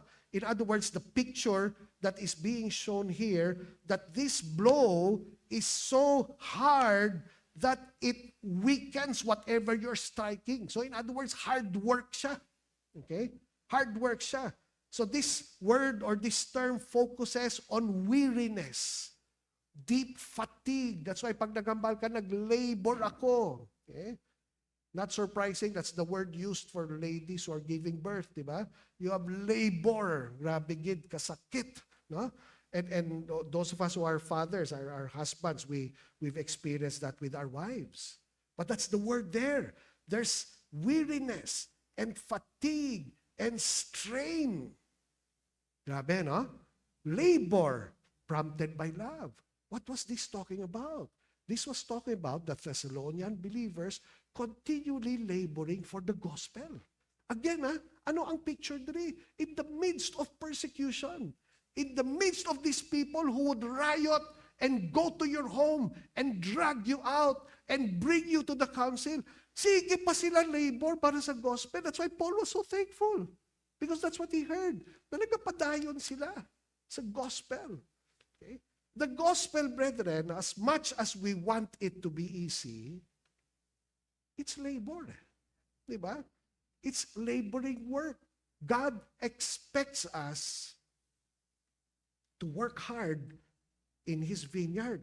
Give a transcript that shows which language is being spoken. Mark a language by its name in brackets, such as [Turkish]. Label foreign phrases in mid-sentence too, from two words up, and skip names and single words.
[English] In other words, the picture that is being shown here, that this blow is so hard that it weakens whatever you're striking. So in other words, hard work siya. Okay? Hard work siya. So this word or this term focuses on weariness, deep fatigue. That's why [Hiligaynon] pag nagambal ka, nag-labor ako. [English] Okay? Not surprising, that's the word used for ladies who are giving birth, di ba? You have labor, [Hiligaynon] grabe gid, kasakit, no? [English] And those of us who are fathers, our husbands, we've experienced that with our wives. But that's the word there. There's weariness and fatigue and strain. [Hiligaynon] Grabe, no? [English] Labor prompted by love. What was this talking about? This was talking about the Thessalonian believers continually laboring for the gospel. Again, [Hiligaynon] ano ang picture diri? [English] In the midst of persecution, in the midst of these people who would riot and go to your home and drag you out and bring you to the council, [Hiligaynon] sige pa sila labor para sa gospel. [English] That's why Paul was so thankful. Because that's what he heard. [Hiligaynon] Na nagpapadayon sila sa gospel. [English] Okay? The gospel, brethren, as much as we want it to be easy, it's labor. Diba? It's laboring work. God expects us to work hard in His vineyard.